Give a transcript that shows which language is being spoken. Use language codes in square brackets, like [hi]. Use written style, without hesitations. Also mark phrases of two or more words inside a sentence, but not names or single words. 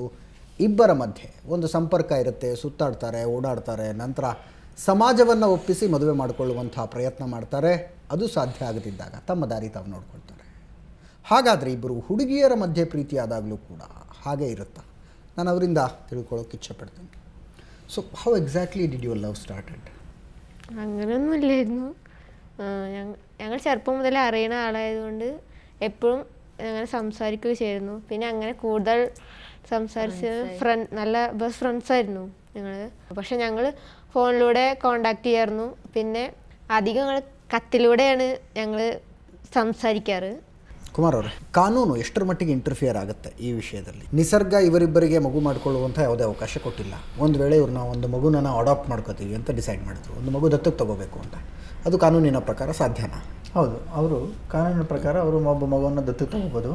[kn] ಇಬ್ಬರ ಮಧ್ಯೆ ಒಂದು ಸಂಪರ್ಕ ಇರುತ್ತೆ, ಸುತ್ತಾಡ್ತಾರೆ, ಓಡಾಡ್ತಾರೆ, ನಂತರ ಸಮಾಜವನ್ನು ಒಪ್ಪಿಸಿ ಮದುವೆ ಮಾಡಿಕೊಳ್ಳುವಂಥ ಪ್ರಯತ್ನ ಮಾಡ್ತಾರೆ. ಅದು ಸಾಧ್ಯ ಆಗದಿದ್ದಾಗ ತಮ್ಮ ದಾರಿ ತಾವು ನೋಡ್ಕೊಳ್ತಾರೆ. ಹಾಗಾದರೆ ಇಬ್ಬರು ಹುಡುಗಿಯರ ಮಧ್ಯೆ ಪ್ರೀತಿಯಾದಾಗಲೂ ಕೂಡ ಹಾಗೆ ಇರುತ್ತಾ? ನಾನು ಅವರಿಂದ ತಿಳ್ಕೊಳ್ಳೋಕೆ ഇഷ്ടപ്പെടുന്നു. [en] So how exactly did your love started? [ml] അങ്ങനെയൊന്നുമില്ലായിരുന്നു. ഞങ്ങൾ ചെറുപ്പം മുതലേ അറിയുന്ന ആളായതുകൊണ്ട് എപ്പോഴും അങ്ങനെ സംസാരിക്കുകയും ചെയ്യുന്നു. പിന്നെ അങ്ങനെ കൂടുതൽ സംസാരിച്ച് നല്ല [en] best friends [ml] ആയിരുന്നു ഞങ്ങൾ. പക്ഷെ ഞങ്ങൾ ഫോണിലൂടെ കോണ്ടാക്ട് ചെയ്യായിരുന്നു. പിന്നെ അധികം ഞങ്ങൾ കത്തിലൂടെയാണ് ഞങ്ങൾ സംസാരിക്കാറ്. [kn] ಕುಮಾರ್ ಅವರೇ, ಕಾನೂನು ಎಷ್ಟರ ಮಟ್ಟಿಗೆ ಇಂಟರ್ಫಿಯರ್ ಆಗುತ್ತೆ ಈ ವಿಷಯದಲ್ಲಿ? ನಿಸರ್ಗ ಇವರಿಬ್ಬರಿಗೆ ಮಗು ಮಾಡಿಕೊಳ್ಳುವಂಥ ಯಾವುದೇ ಅವಕಾಶ ಕೊಟ್ಟಿಲ್ಲ. ಒಂದು ವೇಳೆ ಇವ್ರನ್ನ ಒಂದು ಮಗುನ ನಾವು ಅಡಾಪ್ಟ್ ಮಾಡ್ಕೋತೀವಿ ಅಂತ ಡಿಸೈಡ್ ಮಾಡಿದ್ರು, ಒಂದು ಮಗು ದತ್ತಕ್ಕೆ ತಗೋಬೇಕು ಅಂತ, ಅದು ಕಾನೂನಿನ ಪ್ರಕಾರ ಸಾಧ್ಯನಾ? ಹೌದು, ಅವರು ಕಾನೂನಿನ ಪ್ರಕಾರ ಅವರು ಒಬ್ಬ ಮಗುವನ್ನು ದತ್ತು ತಗೋಬೋದು.